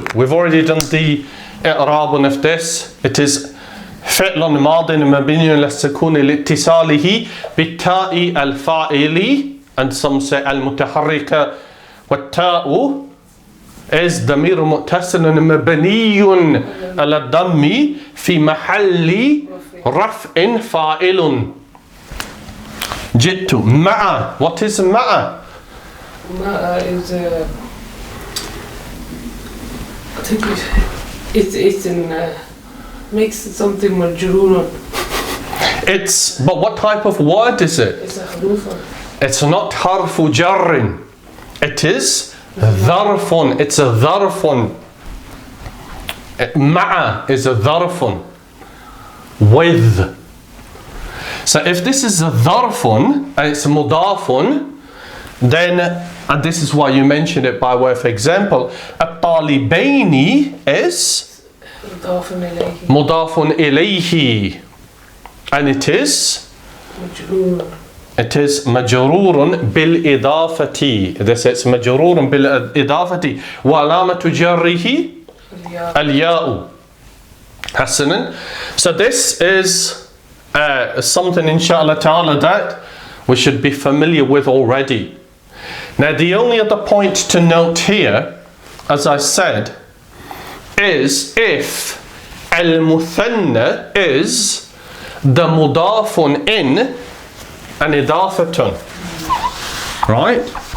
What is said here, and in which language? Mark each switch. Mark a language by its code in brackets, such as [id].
[en] We've already done the إعراب of this. [ar] It is فعل ماض مبني للسكون لاتصاله بالتاء الفاعل, [en] and some say [ar] المتحركة, والتاء is ضمير متصل مبني على الضم في محل رفع فاعل. جئت مع. [en] What is [ar] مع? [en] مع is I think it's in makes something مجرور. It's, but what type of word is it? It's a حروف. It's not حرف جر. It is ظرف. It's a ظرف. مع is a ظرف. With. So if this is a ظرف and it's مضاف, then, and this is why you mentioned it by way of example, الطالبين is [ar] مضاف إليه. [en] مضاف إليه, and it is [ar] مجرور. مجرور بالإضافة. [en] This is [ar] مجرور بالإضافة وعلامة جره الياء. حسنا. [en] So this is something inshallah ta'ala that we should be familiar with already. Now the only other point to note here, as I said, is if al-muthanna is the mudafun in and idafatun. Right?